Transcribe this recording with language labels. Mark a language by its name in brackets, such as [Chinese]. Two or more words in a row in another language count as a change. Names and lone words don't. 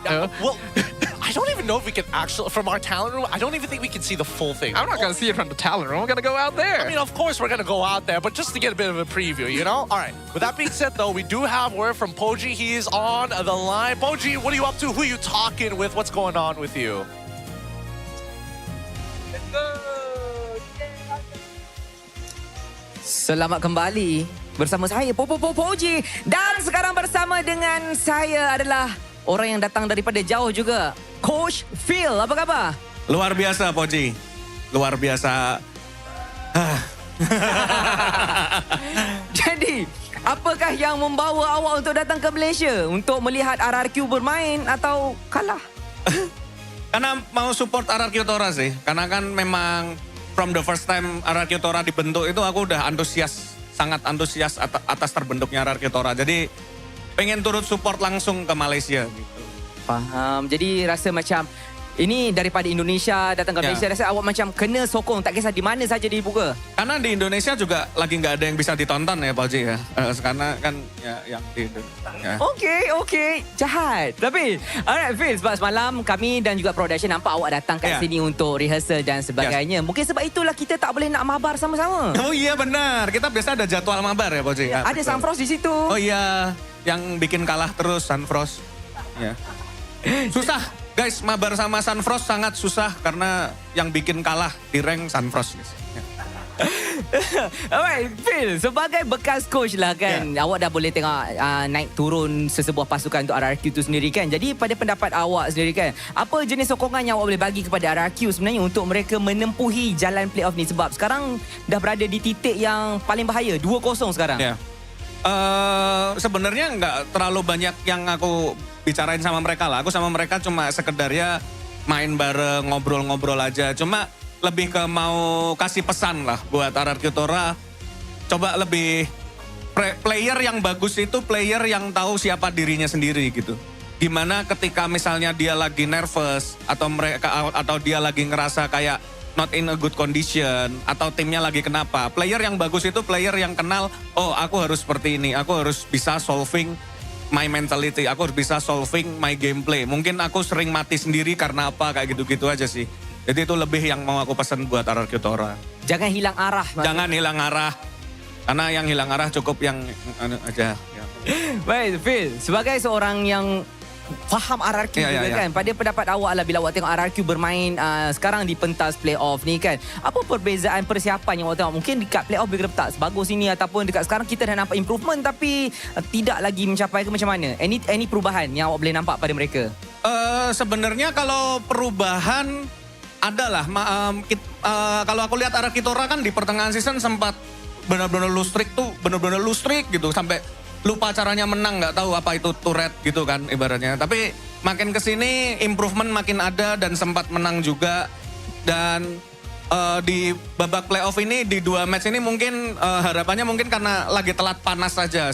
[English] Yeah, well, I don't even know if we can actually, from our talent room, I don't even think we can see the full thing. I'm not going to see it from the talent room. I'm going to go out there. I mean, of course we're going to go out there, but just to get a bit of a preview, you know? All right. With that being said, though, we do have word from Poji. He is on the line. Poji, what are you up to? Who are you talking with? What's going on with you? [Malay] Selamat kembali bersama saya, Poji. Dan sekarang bersama dengan saya adalah orang yang datang daripada jauh juga, Coach Phil. Apa khabar? Luar biasa, Poji. Luar biasa. Jadi, apakah yang membawa awak untuk datang ke Malaysia? Untuk melihat RRQ bermain atau kalah? [Indonesian] Karena mau support RRQ Tora sih. Karena kan memang [English] from the first time [Indonesian] RRQ Tora dibentuk itu aku udah antusias sangat antusias atas terbentuknya RRQ Tora. Jadi pengen turut support langsung ke Malaysia gitu. [Malay] Faham. Jadi rasa macam ini daripada Indonesia datang ke Malaysia, rasa awak macam kena sokong, tak kisah di mana saja dibuka. [Indonesian] Karena di Indonesia juga lagi nggak ada yang bisa ditonton ya Pak Ji ya. Karena kan ya yang di Indonesia. Ya. Okey. Jahat. [Malay] Tapi, alright Phil, sebab semalam kami dan juga production nampak awak datang kat sini untuk rehearsal dan sebagainya. Mungkin sebab itulah kita tak boleh nak mabar sama-sama. [Indonesian] Oh iya benar. Kita biasa ada jadwal mabar ya Pak Ji. Ya, ada Sunfrost di situ. Oh iya. Yang bikin kalah terus Sunfrost. Ya. Susah. Guys, mabar sama Sunfrost sangat susah karena yang bikin kalah di rank Sunfrost. [Malay] Alright, Phil, sebagai bekas coach lah kan, awak dah boleh tengok naik turun sesebuah pasukan untuk RRQ tu sendiri kan. Jadi pada pendapat awak sendiri kan, apa jenis sokongan yang awak boleh bagi kepada RRQ sebenarnya untuk mereka menempuhi jalan playoff ni? Sebab sekarang dah berada di titik yang paling bahaya, 2-0 sekarang. [Indonesian] Sebenarnya nggak terlalu banyak yang aku bicarain sama mereka lah. Aku sama mereka cuma sekedar ya main bareng, ngobrol-ngobrol aja. Cuma lebih ke mau kasih pesan lah buat RRQ Tora. Coba lebih player yang bagus itu player yang tahu siapa dirinya sendiri gitu. Gimana ketika misalnya dia lagi nervous atau dia lagi ngerasa kayak [English] not in a good condition [Indonesian] atau timnya lagi kenapa. Player yang bagus itu player yang kenal, oh aku harus seperti ini, aku harus bisa [English] solving my mentality, [Indonesian] aku harus bisa [English] solving my gameplay. [Indonesian] Mungkin aku sering mati sendiri karena apa, kayak gitu-gitu aja sih. Jadi itu lebih yang mau aku pesan buat RRQ Tora. Jangan hilang arah. Jangan hilang arah. Karena yang hilang arah cukup yang aja. Ya. [Malay] Baik, Phil, sebagai seorang yang faham RRQ juga kan. Pada pendapat awak lah bila awak tengok RRQ bermain sekarang di pentas playoff ni kan. Apa perbezaan persiapan yang awak tengok? Mungkin dekat playoff bila tak sebagus ini ataupun dekat sekarang kita dah nampak improvement tapi tidak lagi mencapai ke macam mana? Any perubahan yang awak boleh nampak pada mereka? [Indonesian] Sebenarnya kalau perubahan adalah kalau aku lihat RRQ Tora kan di pertengahan season sempat benar-benar lose streak gitu sampai lupa caranya menang, nggak tahu apa itu turret gitu kan ibaratnya. Tapi makin kesini improvement makin ada dan sempat menang juga. Dan di babak playoff ini di 2 match ini mungkin harapannya mungkin karena lagi telat panas saja.